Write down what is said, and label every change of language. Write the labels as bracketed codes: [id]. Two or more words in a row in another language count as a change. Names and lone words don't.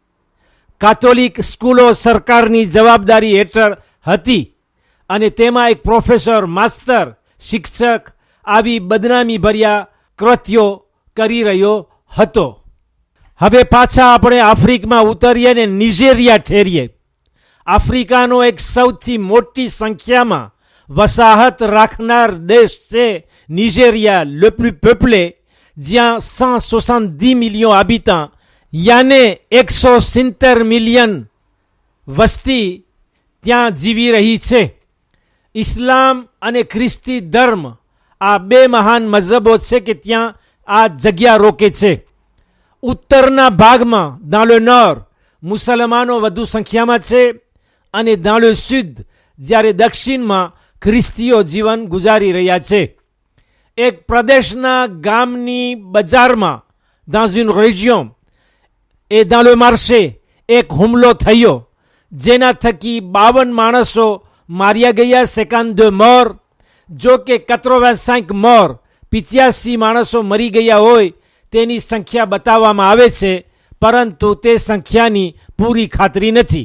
[gu] કાથોલિક સ્કૂલો સરકારની જવાબદારી હેઠળ હતી અને તેમાં એક પ્રોફેસર, માસ્તર, શિક્ષક આવી બદનામી ભર્યા કૃત્યો કરી રહ્યો હતો. હવે પાછા આપણે આફ્રિકામાં ઉતરીએ ને નિજેરિયા ઠેરીએ. આફ્રિકાનો એક સૌથી મોટી સંખ્યામાં વસાહત રાખનાર દેશ છે નિજેરિયા, [fr] le plus peuplé, [gu] જ્યાં 170 મિલિયન habitants યાને 170 મિલિયન વસ્તી ત્યાં જીવી રહી છે. ઇસ્લામ અને ખ્રિસ્તી ધર્મ આ બે મહાન મઝહબો છે કે ત્યાં આ જગ્યા રોકે છે. ઉત્તરના ભાગમાં [fr] dans le nord [gu] મુસલમાનો વધુ સંખ્યામાં છે અને [fr] dans le sud [gu] જ્યારે દક્ષિણમાં ખ્રિસ્તીઓ જીવન ગુજારી રહ્યા છે. એક પ્રદેશના ગામની બજારમાં [fr] dans une région et dans le marché [gu] એક હુમલો થયો જેના થકી 52 માણસો માર્યા ગયા, 52 મોર. જો કે 85 મોર 85 માણસો મરી ગયા હોય તેની સંખ્યા બતાવવામાં આવે છે, પરંતુ તે સંખ્યાની પૂરી ખાતરી નથી.